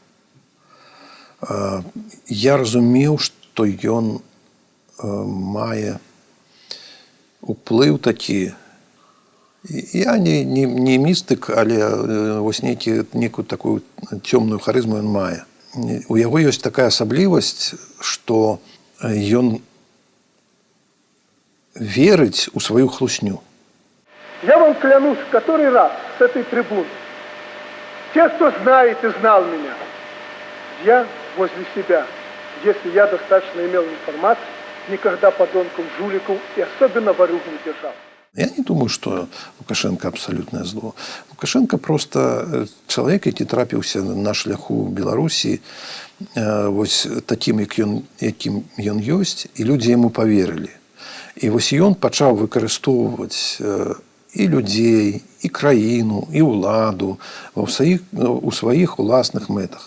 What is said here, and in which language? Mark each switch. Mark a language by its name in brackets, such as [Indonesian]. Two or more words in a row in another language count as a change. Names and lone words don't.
[Belarusian] Я разумеў, што ён мае уплыў такі. Я не містык, але вось нейкую такую цёмную харызму ён мае. У яго ёсць такая асаблівасць, што ён [Russian] верить у свою [Belarusian] хлусню. [Russian] Я вам клянусь в который раз с этой трибуны. Те, кто знает и знал меня, я возле себя, если я достаточно имел информации, никогда подонков, жуликов и особенно ворюг не держал. Я не думаю, что Лукашенко абсолютное зло. Лукашенко просто человек, [Belarusian] який трапіўся на шляху Беларусі вось таким, яким ён ёсць, і людзі яму поверылі. І вось ён пачаў выкарыстоўваць і людзей, і краіну, і ўладу у сваіх уласных мэтах.